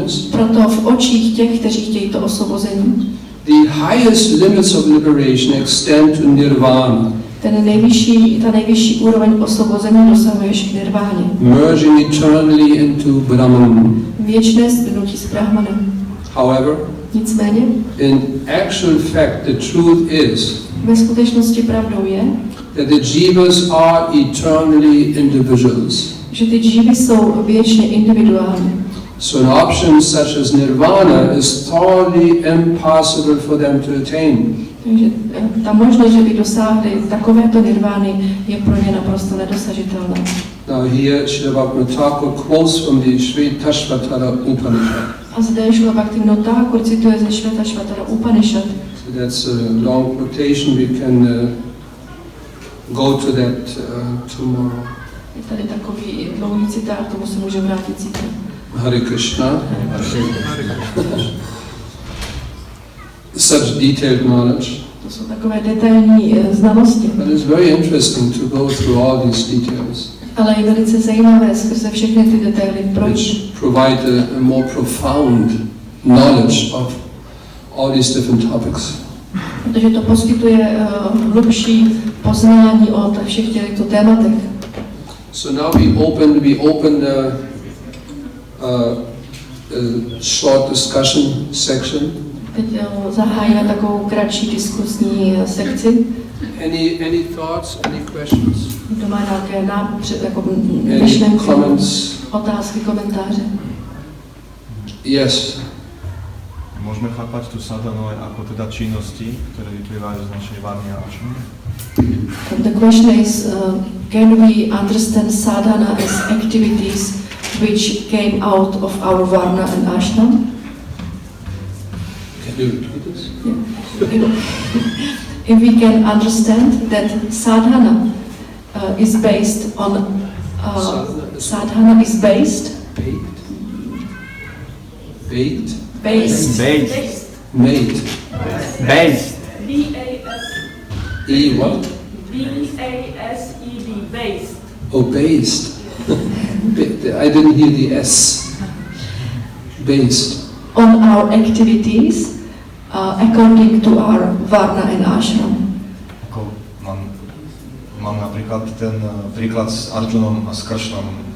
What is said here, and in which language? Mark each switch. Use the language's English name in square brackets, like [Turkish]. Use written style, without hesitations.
[Czech] Proto v očích těch, kteří chtějí to osvobození, [English] the highest limits of liberation extend to nirvana, [Czech] ta nejvyšší úroveň osvobození dosahuješ k nirváně. [English] merging eternally into Brahman. [Czech] Věčné splynutí s Brahmanem. [English] However, [Czech] Nicméně, [English] in actual fact, the truth is [Czech] ve skutečnosti pravdou je, [English] that the jivas are eternally individuals. [Czech] že ty džívy jsou věčně individuální. [English] So an option such as nirvana is totally impossible for them to attain. [Czech] Takže ta možnost, že by dosáhli takovéto nirvány, je pro ně naprosto nedosažitelná. [English] Now here Srila Bhaktivinoda quotes from the Shvetashvatara Upanishad. [Czech] A zde Srila Bhaktivinoda Thakur cituje ze Shvetashvatara Upanishad. [English] So that's a long quotation. We can go to that tomorrow. [Czech] Je tady takový dlouhý citát, tomu se můžeme vrátit zítra. [Sanskrit] Hare Krishna. [English] Such detailed knowledge. [Czech] To jsou takové detailní znalosti. [English] But it's very interesting to go through all these details, [Czech] Ale je velice zajímavé skrze všechny ty detaily projít. [English] which provide a more profound knowledge of all these different topics. [Czech] Protože to poskytuje hlubší poznání o všech těchto tématech. [English] So now we open a short discussion section. [Czech] Teď zahájíme takovou kratší diskusní sekci. [English] Any thoughts, any questions? [Czech] Kdo má nějaké [English] Any [Czech] myšlenky, [English] comments? [Czech] otázky, komentáře? [English] Yes. [Slovak] Môžeme chápať tú sadhanu aj ako teda činnosti, ktoré vyplývajú z našej varmy a ašmy? [English] The question is, can we understand sadhana as activities which came out of our varna and ashram? Can you repeat this? If we can understand that sadhana is based on sadhana is based Baked? based Made. Based. B-A-S. E what? B-A-S-E-D, based. Oh, based. I didn't hear the S. Based. on our activities according to our varna and ashram. [Slovak] Ako mám napríklad ten príklad s Arjunom a s Kršnom.